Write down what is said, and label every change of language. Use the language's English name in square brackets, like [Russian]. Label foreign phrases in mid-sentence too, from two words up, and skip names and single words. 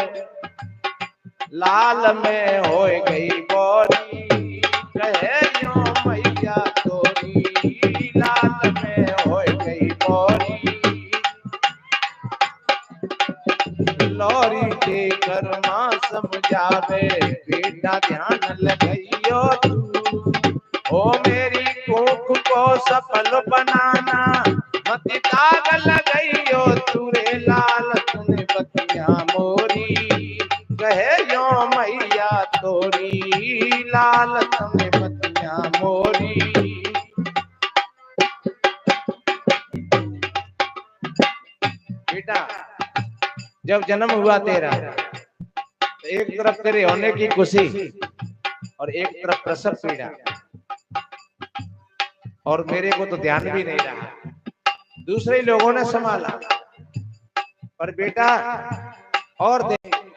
[Hindi] लाल में हो गई बोरी, कहे यो मैया तोरी, लाल में हो गई बोरी, लोरी के कर मां समझावे बेटा ध्यान लगाइयो तू, ओ मेरी कोख को सफल बनाना मत दाग लगाइयो तू रे, लाल तूने बतिया मोरी, कहे यो मैया तोरी, लाल तूने बतिया मोरी। बेटा जब जन्म हुआ तेरा तो एक तरफ तेरे होने की खुशी और एक तरफ प्रसव पीड़ा, और मेरे को तो ध्यान भी नहीं रहा, दूसरे लोगों ने संभाला, पर बेटा और देख